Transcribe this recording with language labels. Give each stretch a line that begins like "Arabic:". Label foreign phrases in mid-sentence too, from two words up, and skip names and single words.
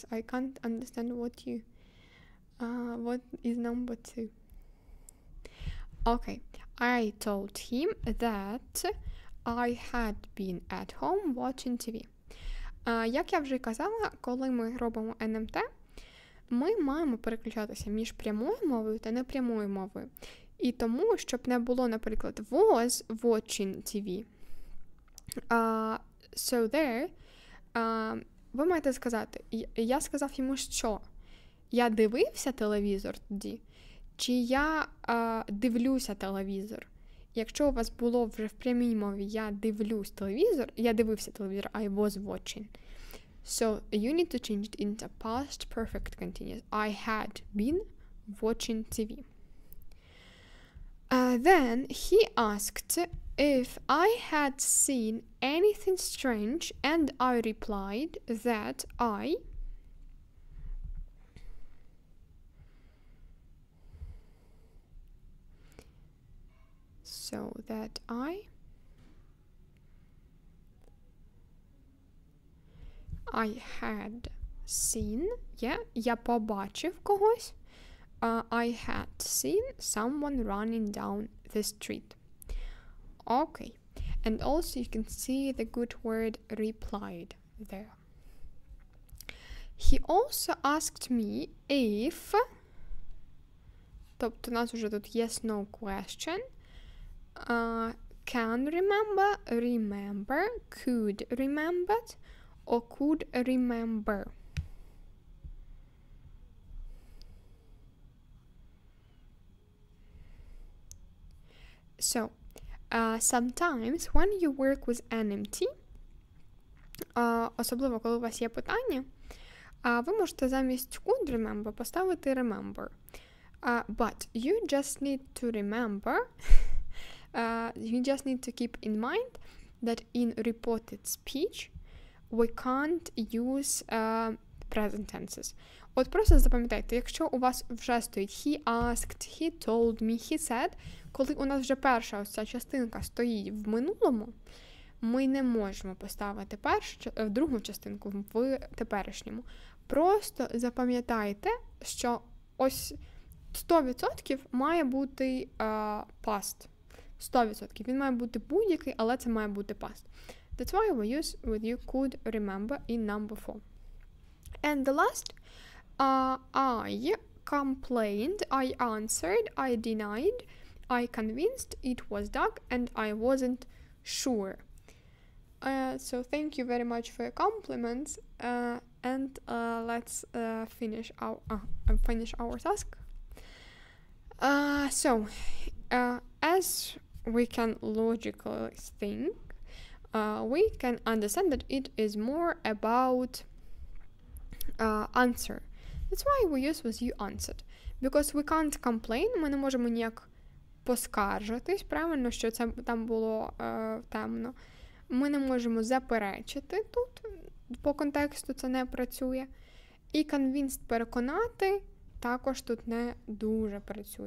English: I can't understand what is number 2. Okay, I told him that I had been at home watching TV.
Ukrainian: Як я вже казала, коли ми робимо НМТ, ми маємо переключатися між прямою мовою та непрямою мовою. І тому, щоб не було, наприклад,
English: was watching TV. So there,
Ukrainian: ви маєте сказати, я сказав йому, що я дивився телевізор тоді, чи я дивлюся телевізор. Якщо у вас було вже в прямій мові я дивився телевізор,
English: I was watching. So you need to change it into past perfect continuous. I had been watching TV. Then he asked if I had seen anything strange, and I replied that I had seen,
Ukrainian: я побачив когось.
English: I had seen someone running down the street. Okay. And also you can see the good word replied there. He also asked me if
Ukrainian: Тобто у нас вже тут
English: yes-no question. Can remember, remember, could remembered, or could remember. So, sometimes when you work with NMT,
Ukrainian: особливо коли у вас є питання, ви можете замість
English: could remember
Ukrainian: поставити remember.
English: But you just need to remember, you just need to keep in mind that in reported speech we can't use present tenses.
Ukrainian: От просто запам'ятайте, якщо у вас вже стоїть
English: he asked, he told me, he said,
Ukrainian: коли у нас вже перша ось ця частинка стоїть в минулому, ми не можемо поставити другу частинку в теперішньому. Просто запам'ятайте, що ось 100% має бути past. 100%. Він має бути будь-який, але це має бути past.
English: That's why we use with you could remember in number 4. And the last, I complained, I answered, I denied, I convinced, it was dark, and I wasn't sure. So thank you very much for your compliments, and let's finish our task. As we can logically think, we can understand that it is more about answer. That's why we use with you answered. Because we can't complain,
Ukrainian: ми не можемо ніяк поскаржитись, правильно, що це там було темно. Ми не можемо заперечити тут, по контексту це не працює. І convinced переконати також тут не дуже працює.